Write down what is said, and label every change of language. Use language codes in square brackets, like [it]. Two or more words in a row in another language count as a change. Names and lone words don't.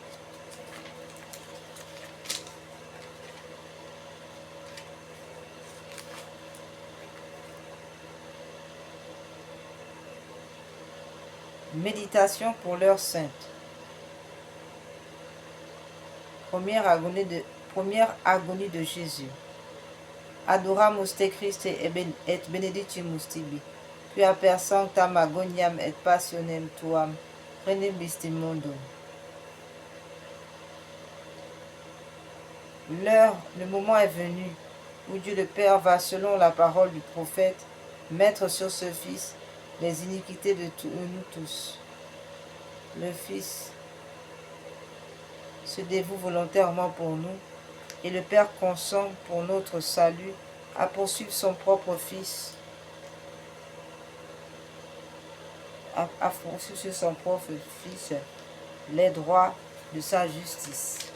[fr] Méditation pour l'heure sainte. Première agonie de Jésus. [la] Adoramus te Christe et benedictimus tibi, qui per sanctam agoniam et passionem tuam, renebis mundo. [fr] Le moment est venu où Dieu le Père va, selon la parole du prophète, mettre sur ce Fils les iniquités de nous tous. Le Fils se dévoue volontairement pour nous et le Père consent pour notre salut à poursuivre son propre Fils, à poursuivre sur son propre Fils les droits de sa justice.